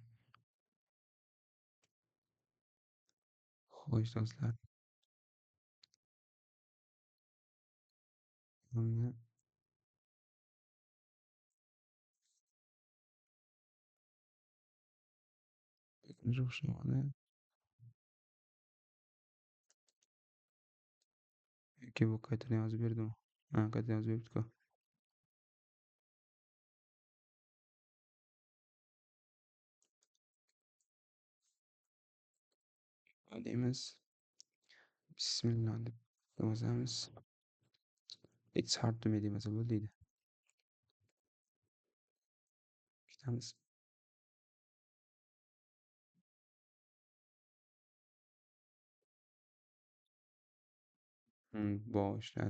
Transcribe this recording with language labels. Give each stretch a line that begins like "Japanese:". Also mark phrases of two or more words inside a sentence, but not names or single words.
Uzbek: Xo'sh do'stlar, buni o'xshamadi yoki bu qaytadan yozib berdimi? Ha, qaytadan yozib beribdi-ku. Deymiz. Bismillah deb yozamiz.
English: It's hard to me
Uzbek: demasa bo'ldi deydi. Ketamiz. Boshladi.